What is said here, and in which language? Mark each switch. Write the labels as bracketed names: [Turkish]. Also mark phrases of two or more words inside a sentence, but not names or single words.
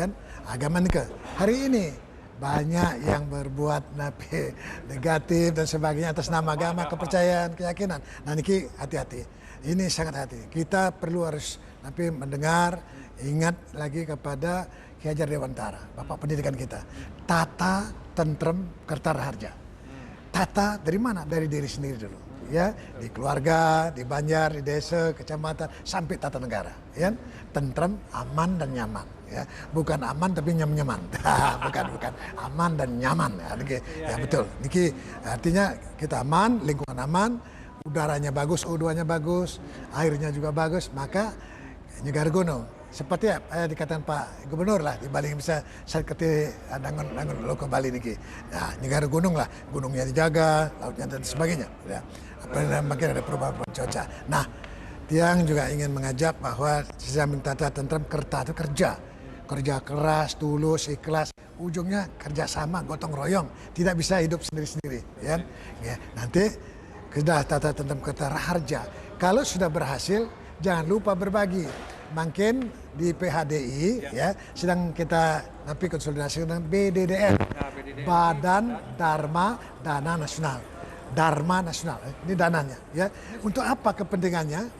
[Indonesian] Agama ini hari ini banyak yang berbuat negatif dan sebagainya atas nama agama, kepercayaan, keyakinan. Nah ini hati-hati. Ini sangat hati. Kita perlu harus mendengar, ingat lagi kepada Ki Hajar Dewantara, Bapak pendidikan kita. [Javanese] Tata, tentrem, kerta raharja. [Indonesian] Tata dari mana? Dari diri sendiri dulu, ya, di keluarga, di banjar, di desa, kecamatan, sampai tata negara, ya. Tentrem, aman dan nyaman, ya. Bukan aman tapi nyaman. bukan aman dan nyaman, ya, betul. Niki artinya kita aman, lingkungan aman, udaranya bagus, U2-nya bagus, airnya juga bagus, maka nyegar gunung. Seperti dikatakan Pak Gubernur lah di Bali bisa seperti [Balinese] dangun loko Bali niki. [Indonesian] Nah, negara gunung lah, gunungnya dijaga, lautnya dan sebagainya. Ya. Makin ada perubahan cuaca. Nah, Tiang juga ingin mengajak bahwa sistem [Javanese] tata tentrem kerta [Indonesian] itu kerja keras, tulus, ikhlas. Ujungnya kerjasama, gotong royong. Tidak bisa hidup sendiri-sendiri. Ya. Nanti sudah [Javanese] tata tentrem kerta raharja. [Indonesian] Kalau sudah berhasil, jangan lupa berbagi. Makin di PHDI ya sedang kita konsolidasi dengan BDDN, Badan Dharma Dana Nasional. Dharma Nasional, ini dananya ya. Untuk apa kepentingannya?